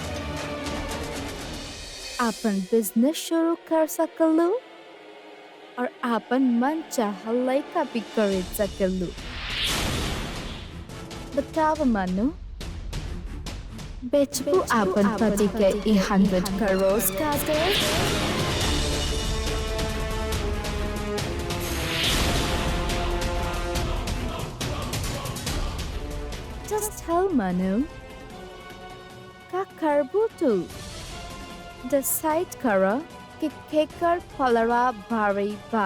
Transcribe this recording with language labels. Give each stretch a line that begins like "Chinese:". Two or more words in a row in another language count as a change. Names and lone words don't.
Bhojpuri: आपन बिजनेस शुरू कर सकलू और आपन मन चाह लइका भी खरीद सकेलू। बताव मनु, बेचबू आपन पति के 100 करोड़ कागज?
English: Just tell Manu.
Bhojpuri: का करबू तू। Decide करा कि केकर फलरा भारी बा।